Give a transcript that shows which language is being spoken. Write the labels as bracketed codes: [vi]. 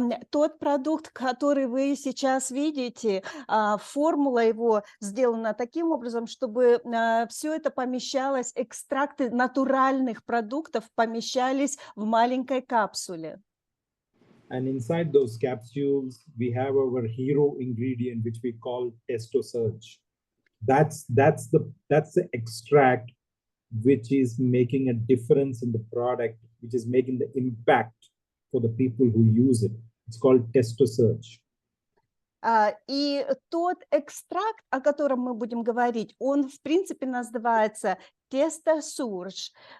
[ru] Тот продукт, который вы сейчас видите, формула его сделана таким образом, чтобы все это помещалось, экстракты натуральных продуктов помещались в маленькой капсуле. [en] And inside those capsules, we have our hero ingredient, which we call Testosterone. That's the extract which is making a difference in the product, which is making the impact for the people who use it. It's called Testosterone. [ru] И тот экстракт, о котором мы будем говорить, он, в принципе, называется Testosterone.